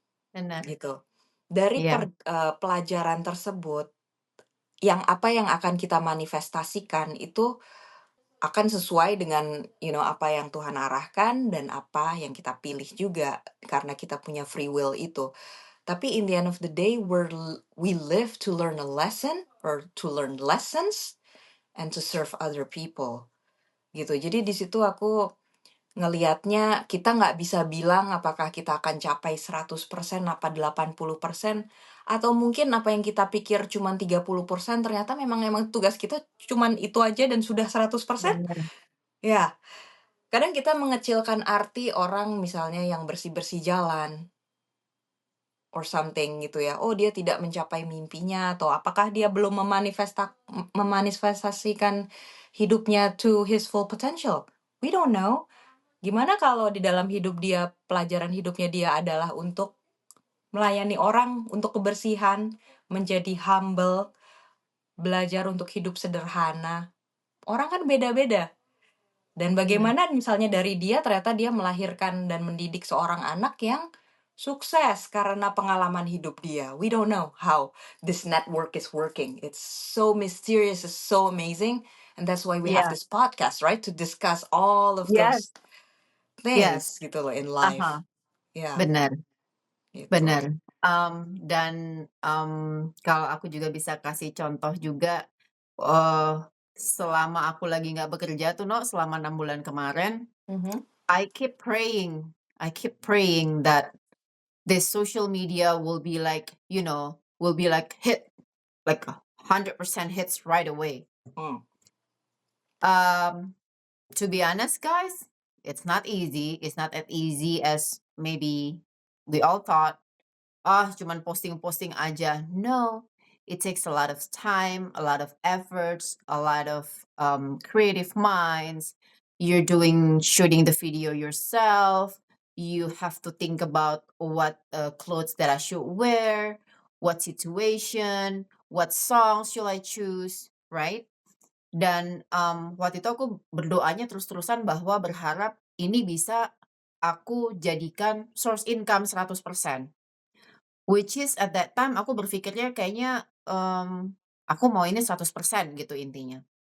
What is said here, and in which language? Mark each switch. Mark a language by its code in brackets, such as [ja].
[id] Benar, gitu. Dari iya, pelajaran tersebut, apa yang akan kita manifestasikan itu akan sesuai dengan, apa yang Tuhan arahkan dan apa yang kita pilih juga, karena kita punya free will itu. Tapi [en] in the end of the day, we live to learn a lesson or to learn lessons and to serve other people, [id] gitu. Jadi di situ aku ngelihatnya kita nggak bisa bilang apakah kita akan capai 100% apa 80% atau mungkin apa yang kita pikir cuman 30% ternyata memang tugas kita cuman itu aja dan sudah 100%. benar, Ya, kadang kita mengecilkan arti orang misalnya yang bersih-bersih jalan [en] or something [id] gitu ya. Oh, dia tidak mencapai mimpinya atau apakah dia belum memanifestasikan hidupnya [en] to his full potential? We don't know. [id] Gimana kalau di dalam hidup dia, pelajaran hidupnya dia adalah untuk melayani orang, untuk kebersihan, menjadi humble, belajar untuk hidup sederhana. Orang kan beda-beda. Dan benar. bagaimana misalnya dari dia ternyata dia melahirkan dan mendidik seorang anak yang sukses karena pengalaman hidup dia. [en] We don't know how this network is working. It's so mysterious, it's so amazing. And that's why we have [id] Iya, [en] this podcast, right? To discuss all of yes, those yes, things [id] gitu loh [en] in aha, life. Ya, [id] benar. gitu. Bener, dan, kalau aku juga bisa kasih contoh juga, eee, selama aku lagi nggak bekerja tuh, selama 6 bulan kemarin, Mhm. [en] I keep praying that this social media will be like, will be like like 100% hits right away. Mmm, Um, to be honest, guys, it's not easy. It's not as easy as maybe we all thought. [id] Cuman posting-posting aja. [en] No, it takes a lot of time, a lot of efforts, a lot of creative minds. You're shooting the video yourself. You have to think about what clothes that I should wear, what situation, what songs should I choose, right? [id] Dan waktu itu aku berdoanya terus-terusan bahwa berharap ini bisa aku jadikan source income 100%. [en] which is at that time [id] aku berpikirnya kayaknya, aku mau ini 100% gitu intinya.